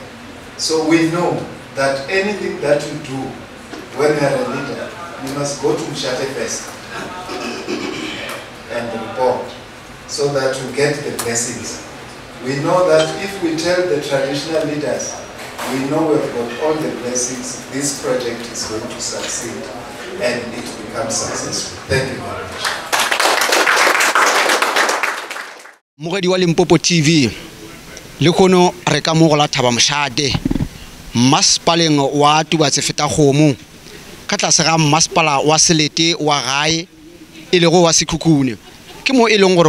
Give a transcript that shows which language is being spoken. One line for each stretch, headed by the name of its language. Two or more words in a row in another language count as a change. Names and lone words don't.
English: So we know that anything that you do when you are a leader, you must go to Mshate first and report so that you get the blessings. We know that if we tell the traditional leaders, we know we've got all the blessings, this project is going to succeed and it becomes successful. Thank you very much.
Northern Sotho: Mogedi wa Limpopo TV le kono re ka mo go la Thaba Moshate masepaleng wa Tubatse feta Kgomo ka tlase ga masepala wa Selete wa gae e le go wa Sekhukhune ke mo e leng gore